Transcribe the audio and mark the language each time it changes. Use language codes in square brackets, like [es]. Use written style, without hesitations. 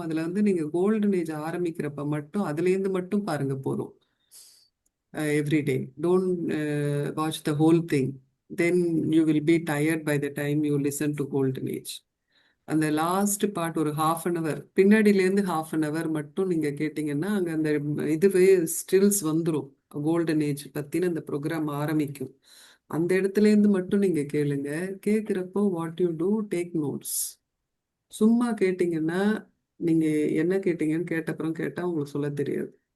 [ta] அதில் வந்து நீங்கள் கோல்டன் ஏஜ் ஆரம்பிக்கிறப்ப மட்டும் அதுலேருந்து மட்டும் பாருங்க போதும். [en] Every day. Don't watch the whole thing. Then you will be tired by the time you listen to Golden Age. [ta] அந்த லாஸ்ட் பார்ட் ஒரு 1/2 hour பின்னாடியிலேருந்து 1/2 hour மட்டும் நீங்க கேட்டீங்கன்னா அங்க அந்த இதுவே ஸ்டில்ஸ் வந்துடும். கோல்டன் ஏஜ் பத்தின அந்த ப்ரோக்ராம் ஆரம்பிக்கும். அந்த இடத்துல இருந்து மட்டும் நீங்க கேளுங்க. கேட்குறப்போ [en] What you do, take notes. [ta] சும்மா கேட்டீங்கன்னா நீங்க என்ன கேட்டீங்கன்னு கேட்டப்புறம் கேட்டா உங்களுக்கு சொல்ல தெரியாது.